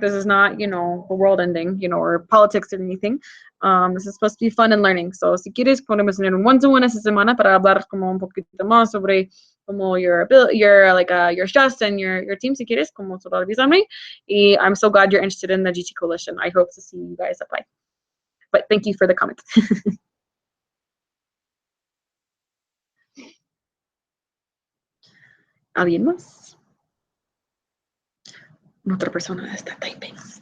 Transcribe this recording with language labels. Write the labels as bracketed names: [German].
[English] This is not, the world ending, or politics or anything. This is supposed to be fun and learning. [Spanish] So, si quieres, podemos tener un one-to-one esta semana para hablar como un poquito más sobre como [English] your stress and your team, [Spanish] si quieres, como solo avísame. [English] Y I'm so glad you're interested in the GT Coalition. I hope to see you guys apply. But thank you for the comment. [Spanish] ¿Alguien más? Otra persona está typing.